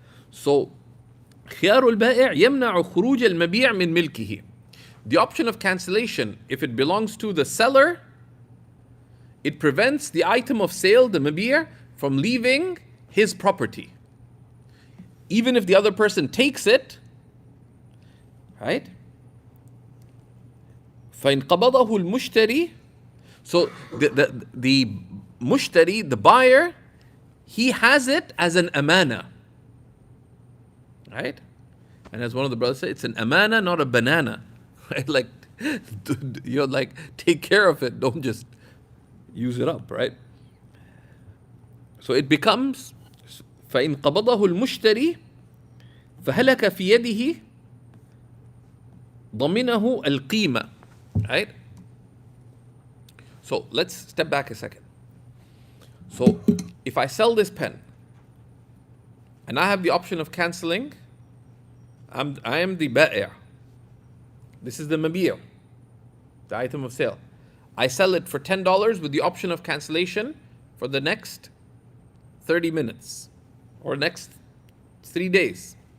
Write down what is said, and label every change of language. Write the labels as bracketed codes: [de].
[ar] So خيار البائع يمنع خروج المبيع من ملكه. [en] The option of cancellation, if it belongs to the seller, it prevents the item of sale, the mabir, from leaving his property. Even if the other person takes it, right? [ar] فإن قبضه المشتري. [en] So the mushtari, the buyer, he has it as an amana. Right? And as one of the brothers said, it's an amana, not a banana. Right? Like, you're like, take care of it, don't just use it up, right? So it becomes [ar] فإن قبضه المشتري فهلك في يده ضمنه القيمة. [en] Right? So let's step back a second. So if I sell this pen and I have the option of canceling, I am the ba'i'. This is the mabir, the item of sale. I sell it for $10 with the option of cancellation for the next 30 minutes or next 3 days.